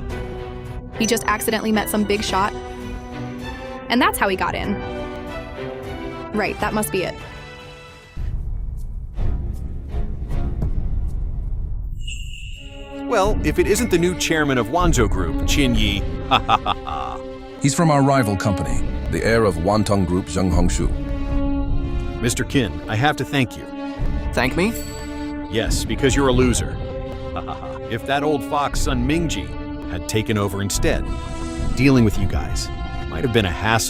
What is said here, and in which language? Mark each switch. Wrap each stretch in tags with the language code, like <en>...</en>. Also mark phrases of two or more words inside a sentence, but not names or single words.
<en>He just accidentally met some big shot. And that's how he got in. Right, that must be it. Well, if it isn't the new chairman of Wanzhou Group, Qin Yi, ha ha ha ha. He's from our rival company, the heir of Wantong Group Zheng Hongshu. Mr. Qin, I have to thank you. Thank me? Yes, because you're a loser. Ha ha ha. If that old fox Sun Mingji had taken over instead, dealing with you guys might have been a hassle.</en>